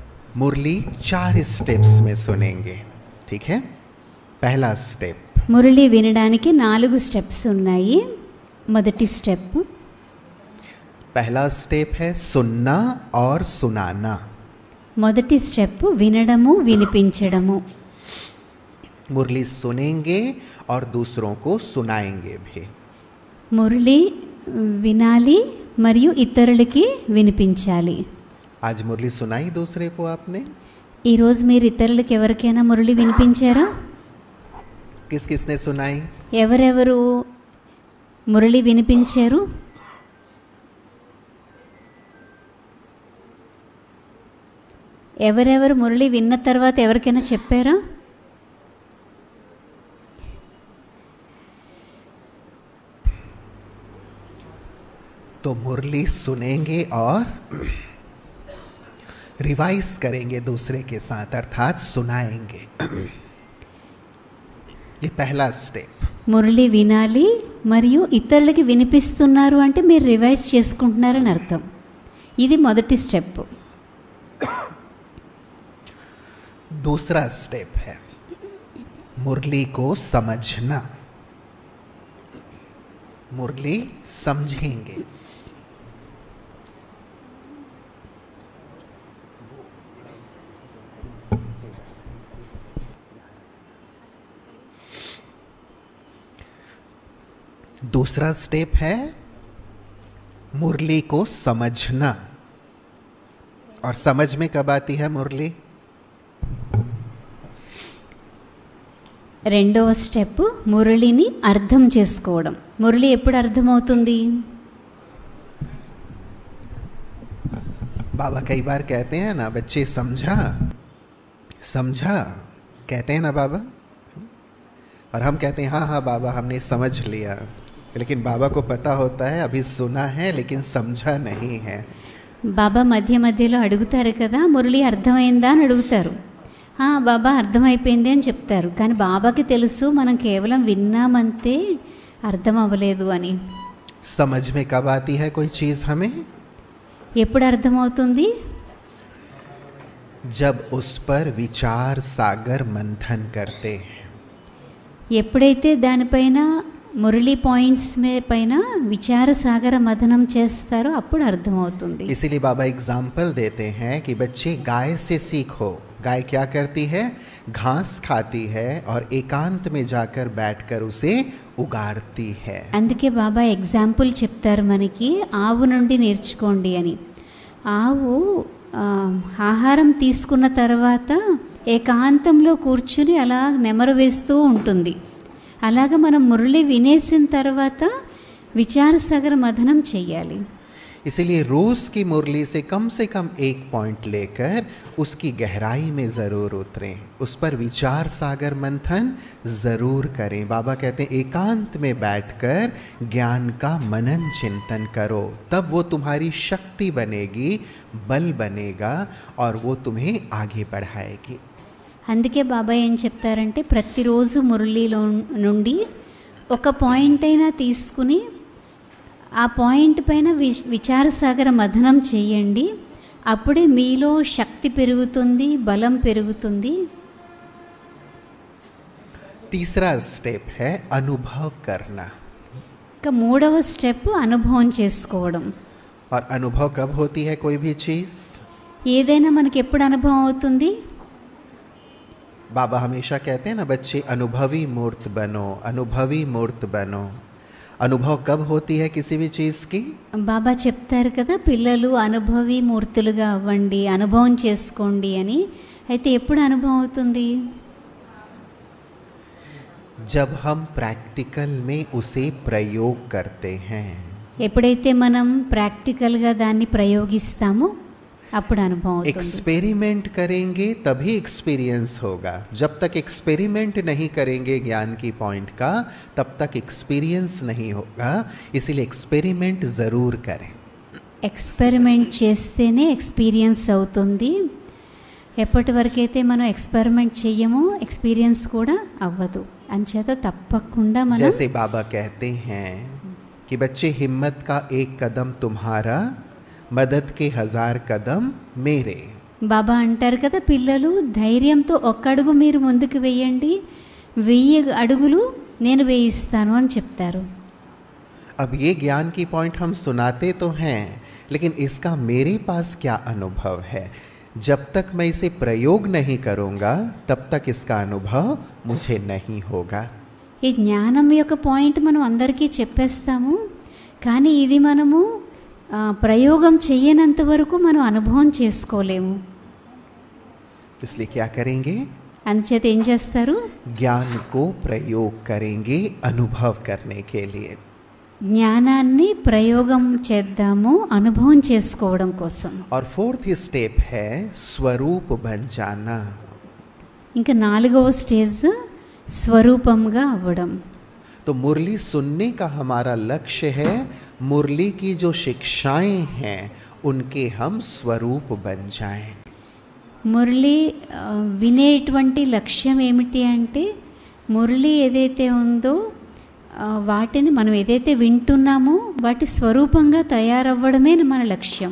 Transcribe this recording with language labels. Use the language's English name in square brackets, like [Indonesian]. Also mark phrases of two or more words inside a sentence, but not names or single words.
[Hindi] मुरली 4 स्टेप्स में सुनेंगे, ठीक है। पहला स्टेप, [Telugu] మురళి వినడానికి 4 స్టెప్స్ ఉన్నాయి. మొదటి స్టెప్, [Hindi] पहला स्टेप है सुनना और सुनाना. [Telugu] మొదటి స్టెప్ వినడము వినిపించడము. [Hindi] मुरली सुनेंगे और दूसरों को सुनाएंगे भी. [Telugu] మురళి వినాలి మరియు ఇతరులకి వినిపించాలి. [Hindi] आज मुरली सुनाई दूसरे को आपने? [Telugu] ఈరోజు మీరు ఇతరులకు ఎవరికైనా మురళి వినిపించారా? [Hindi] किस किसने सुनाई? [Telugu] ఎవరెవరు మురళి వినిపించారు? ఎవరెవరు మురళి విన్న తర్వాత ఎవరికైనా చెప్పారా? [Hindi] तो मुरली सुनेंगे और रिवाइज करेंगे दूसरे के साथ, अर्थात सुनाएंगे. ये पहला स्टेप. [Telugu] మురళి వినాలి మరియు ఇతరులకి వినిపిస్తున్నారు అంటే మీరు రివైజ్ చేసుకుంటున్నారని అర్థం. ఇది మొదటి స్టెప్. [Hindi] दूसरा स्टेप है मुरली को समझना. मुरली समझेंगे. दूसरा स्टेप है मुरली को समझना. और समझ में कब आती है मुरली? [Telugu] రెండవ స్టెప్ మురళిని అర్థం చేసుకోవడం. మురళి ఎప్పుడు అర్థమవుతుంది? [Hindi] बाबा कई बार कहते हैं ना, बच्चे समझा समझा, कहते हैं ना बाबा, और हम कहते हैं हाँ हाँ बाबा हमने समझ लिया, लेकिन बाबा को पता होता है अभी सुना है लेकिन समझा नहीं है. [Telugu] బాబా మధ్య మధ్యలో అడుగుతారు కదా, మురళి అర్థమైందా అని అడుగుతారు. బాబా అర్థమైపోయింది అని చెప్తారు. కానీ బాబాకి తెలుసు మనం కేవలం విన్నామంతే, అర్థం అవ్వలేదు అని. [Hindi] समझ में कब आती है कोई चीज़ हमें? [Telugu] ఎప్పుడు అర్థమవుతుంది? [Hindi] जब उस पर विचार सागर मंथन करते हैं. [Telugu] ఎప్పుడైతే దానిపైన మురళి పాయింట్స్ పైన విచార సాగర మథనం చేస్తారో అప్పుడు అర్థమవుతుంది. [Hindi] इसीलिए बाबा एग्जाम्पल देते हैं कि बच्चे गाय से सीखो. गाय क्या करती है? घास खाती है और एकांत में जाकर बैठकर उसे उगाड़ती है. [Telugu] అందుకే బాబా ఎగ్జాంపుల్ చెప్తారు మనకి, ఆవు నుండి నేర్చుకోండి అని. ఆవు ఆహారం తీసుకున్న తర్వాత ఏకాంతంలో కూర్చుని అలా నెమరు వేస్తూ ఉంటుంది. అలాగా మనం మురళి వినేసిన తర్వాత విచార సాగర మథనం చెయ్యాలి. [Hindi] इसीलिए रोज की मुरली से कम एक पॉइंट लेकर उसकी गहराई में ज़रूर उतरें, उस पर विचार सागर मंथन ज़रूर करें. बाबा कहते हैं एकांत में बैठकर ज्ञान का मनन चिंतन करो, तब वो तुम्हारी शक्ति बनेगी, बल बनेगा और वो तुम्हें आगे बढ़ाएगी. [Telugu] అందుకే బాబా ఏం చెప్తారంటే ప్రతిరోజు మురళిలో నుండి ఒక పాయింట్ అయినా తీసుకుని ఆ పాయింట్ పైన విచార సాగర మథనం చేయండి. అప్పుడే మీలో శక్తి పెరుగుతుంది, బలం పెరుగుతుంది. [Hindi] तीसरा स्टेप है अनुभव करना. [Telugu] ఇక మూడవ స్టెప్ అనుభవం చేసుకోవడం. [Hindi] और अनुभव कब होती है कोई भी चीज़? [Telugu] ఏదైనా మనకి ఎప్పుడు అనుభవం అవుతుంది? [Hindi] बाबा हमेशा कहते हैं ना बच्चे अनुभवी मूर्त बनो, अनुभवी मूर्त बनो. अनुभव कब होती है किसी भी चीज़ की? [Telugu] బాబా చెప్తారు కదా, పిల్లలు అనుభవి మూర్తులుగా అవ్వండి, అనుభవం చేసుకోండి అని. అయితే ఎప్పుడు అనుభవం అవుతుంది? [Hindi] जब हम प्रैक्टिकल में उसे प्रयोग करते हैं. [Telugu] ఎప్పుడైతే మనం ప్రాక్టికల్గా దాన్ని ప్రయోగిస్తామో అప్పుడు అనుభవం అవుతుంది. [Hindi] एक्सपेरिमेंट करेंगे तभी एक्सपीरियंस होगा. जब तक एक्सपेरिमेंट नहीं करेंगे ज्ञान की पॉइंट का, तब तक एक्सपीरियंस नहीं होगा. इसीलिए एक्सपेरिमेंट ज़रूर करें. [Telugu] ఎక్స్పెరిమెంట్ చేస్తేనే ఎక్స్పీరియన్స్ అవుతుంది. ఎప్పటి వరకైతే మనం ఎక్స్పెరిమెంట్ చెయ్యమో ఎక్స్పీరియన్స్ కూడా అవ్వదు. అంచేత తప్పకుండా మనం [Hindi] जैसे बाबा कहते हैं कि बच्चे हिम्मत का एक कदम तुम्हारा, मदद के 1000 कदम मेरे. [Telugu] బాబా అంటారు కదా, పిల్లలు ధైర్యంతో ఒక్క అడుగు మీరు ముందుకు వేయండి, 1000 అడుగులు నేను వేయిస్తాను అని చెప్తారు. [Hindi] अब ये ज्ञान की पॉइंट हम सुनाते तो हैं, लेकिन इसका मेरे पास क्या अनुभव है? जब तक मैं इसे प्रयोग नहीं करूँगा तब तक इसका अनुभव मुझे नहीं होगा. [Telugu] ఈ జ్ఞానం యొక్క పాయింట్ మనం అందరికీ చెప్పేస్తాము, కానీ ఇది మనము ప్రయోగం చేయనంత వరకు మనం అనుభవం చేసుకోలేము. [Hindi] इसलिए क्या करेंगे? [Telugu] అందుచేత ఏం చేస్తారు? [Hindi] ज्ञान को प्रयोग करेंगे अनुभव करने के लिए. [Telugu] జ్ఞానాన్ని ప్రయోగం చేద్దాము అనుభవం చేసుకోవడం కోసం. [Hindi] और [English] fourth step [Hindi] है स्वरूप बन जाना. [Telugu] ఇంకా 4వ స్టేజ్ స్వరూపంగా అవ్వడం. [Hindi] तो मुरली सुनने का हमारा लक्ष्य है, मुरली की जो शिक्षाएं हैं उनके हम स्वरूप बन जाएं. [Telugu] మురళి వినేటువంటి లక్ష్యం ఏమిటి అంటే, మురళి ఏదైతే ఉందో వాటిని మనం ఏదైతే వింటున్నామో వాటి స్వరూపంగా తయారవ్వడమే మన లక్ష్యం.